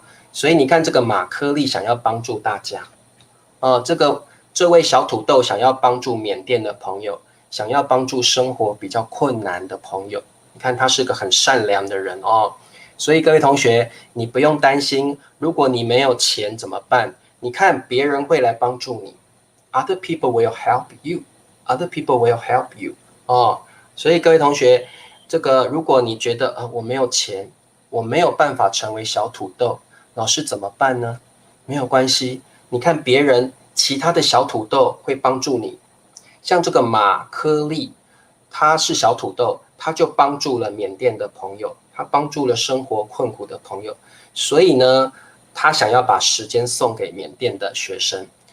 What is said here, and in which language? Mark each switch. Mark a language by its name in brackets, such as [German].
[Chinese] 所以你看这个马科利想要帮助大家这位小土豆想要帮助缅甸的朋友，想要帮助生活比较困难的朋友。你看他是个很善良的人所以各位同学，你不用担心，如果你没有钱怎么办？你看别人会来帮助你。 [English] Other people will help you. Other people will help you. [Chinese] 所以各位同学，这个如果你觉得我没有钱，我没有办法成为小土豆，老师怎么办呢？没有关系，你看别人其他的小土豆会帮助你。像这个马科利，他是小土豆，他就帮助了缅甸的朋友，他帮助了生活困苦的朋友，所以呢，他想要把时间送给缅甸的学生。